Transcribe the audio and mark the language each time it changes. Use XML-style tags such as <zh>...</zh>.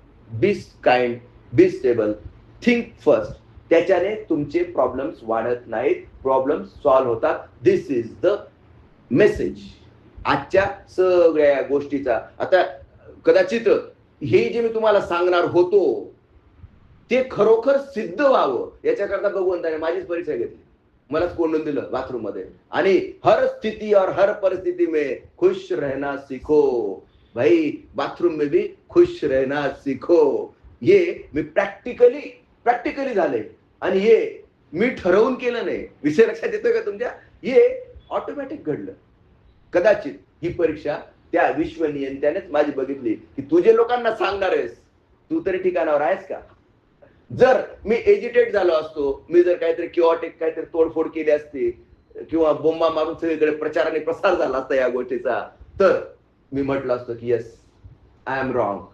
<en>Be kind, be stable, think first.</en> <mr>त्याच्याने तुमचे problems वाढत नाहीत, प्रॉब्लेम्स सॉल्व्ह होतात.</mr> <en>this is the message</en> <mr>आजच्या सगळ्या गोष्टीचा. आता कदाचित हे जे मी तुम्हाला सांगणार होतो ते खरोखर सिद्ध व्हावं याच्याकरता भगवंताने माझीच परीक्षा घेतली, मलाच कोंडून दिलं बाथरूम मध्ये.</mr> <hi>आणि हर स्थिती और हर परिस्थिती में खुश रहना सीखो. भाई बाथरूम में भी खुश रहना सीखो. ये मी प्रॅक्टिकली</hi> <mr>प्रॅक्टिकली झालंय. आणि हे मी ठरवून केलं नाही. विषय लक्षात येतोय का तुमच्या? हे ऑटोमॅटिक घडलं. कदाचित ही परीक्षा त्या विश्वनियंत्यानेच माझी बघितली की तू जे लोकांना सांगणार आहेस, तू तरी ठिकाणावर आहेस का? जर मी एजिटेट झालो असतो, मी जर काहीतरी किओटिक काहीतरी तोडफोड केली असती किंवा बोंबा मारून सगळीकडे प्रचाराने प्रसार झाला असता या गोष्टीचा, तर मी म्हटलं असतं की</mr> <en>Yes, I am wrong.</en>